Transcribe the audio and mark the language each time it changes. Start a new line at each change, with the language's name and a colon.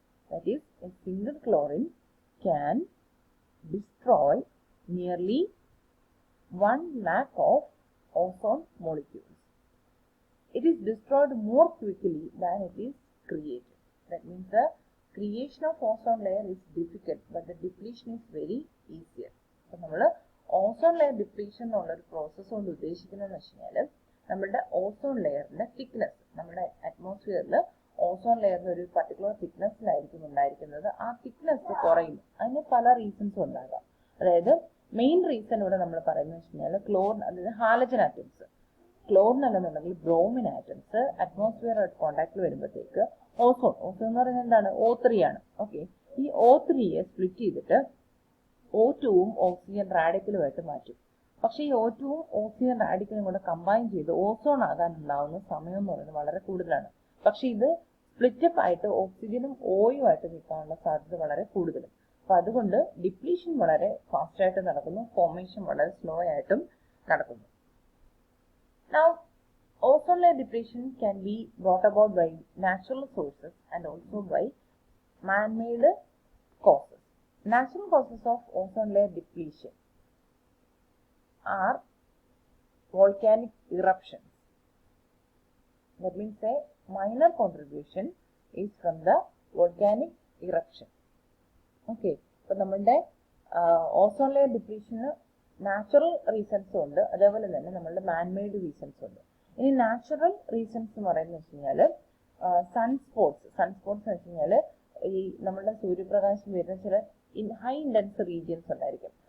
English: That is, a single chlorine can destroy nearly 1 lakh of ozone molecules. It is destroyed more quickly than it is created. That means the creation of ozone layer is difficult, but the depletion is very easier.
Malayalam: So, നമ്മൾ ozone layer depletion എന്നുള്ളൊരു process കൊണ്ട് ഉദ്ദേശിക്കുന്നതെന്ന് വെച്ചാൽ നമ്മുടെ ozone ലെയറിന്റെ thickness, നമ്മുടെ അറ്റ്മോസ്ഫിയറിൽ ozone ലെയറിന് ഒരു particular തിക്നെസ്സിലായിരിക്കും ഉണ്ടായിരിക്കുന്നത്. ആ തിക്നെസ് കുറയുന്നു. അതിന് പല റീസൺസും ഉണ്ടാകാം. അതായത് മെയിൻ റീസൺ ഇവിടെ നമ്മൾ പറയുന്നത് വെച്ച് കഴിഞ്ഞാൽ ക്ലോറിൻ, അതായത് ഹാലജൻ ആറ്റംസ്, ക്ലോറിൻ അല്ലെന്നുണ്ടെങ്കിൽ ബ്രോമിൻ ആറ്റംസ് അറ്റ്മോസ്ഫിയർ കോണ്ടാക്ടിൽ വരുമ്പോഴത്തേക്ക് ഓസോൺ എന്ന് പറയുന്നത് എന്താണ്? O3 ആണ്. ഓക്കെ. ഈ O3യെ സ്പ്ലിറ്റ് ചെയ്തിട്ട് O2ഉം ഓക്സിജൻ റാഡിക്കലുമായിട്ട് മാറ്റും. പക്ഷേ ഈ O2ഉം ഓക്സിജൻ റാഡിക്കലും കൂടെ കമ്പൈൻ ചെയ്ത് ഓസോൺ ആകാനുണ്ടാവുന്ന സമയം എന്ന് പറയുന്നത് വളരെ കൂടുതലാണ്. പക്ഷെ ഇത് സ്പ്ലിറ്റപ്പ് ആയിട്ട് ഓക്സിജനും ഓയുമായിട്ട് നിൽക്കാനുള്ള സാധ്യത വളരെ കൂടുതലും. അപ്പൊ അതുകൊണ്ട് ഡിപ്ലീഷൻ വളരെ ഫാസ്റ്റ് ആയിട്ട് നടക്കുന്നു, ഫോർമേഷൻ വളരെ സ്ലോ ആയിട്ടും നടക്കുന്നു.
English: Now, ozone layer depletion can be brought about by natural sources and also by man-made causes. Natural causes of ozone layer depletion are volcanic eruptions. That means a minor contribution is from the volcanic eruption.
Malayalam: Okay. അപ്പൊ നമ്മളുടെ ozone layer ഡിപ്ലീഷന് natural റീസൺസും ഉണ്ട്, അതേപോലെ തന്നെ നമ്മളുടെ man-made റീസൺസും ഉണ്ട്. ഇനി natural reasons എന്ന് പറയുന്നത് വെച്ച് കഴിഞ്ഞാൽ സൺസ്പോട്സ് എന്ന് വെച്ച് കഴിഞ്ഞാൽ ഈ നമ്മളുടെ സൂര്യപ്രകാശം വരുന്ന ചില ഹൈ ഇൻറ്റൻസ് റീജിയൻസ് ഉണ്ടായിരിക്കും.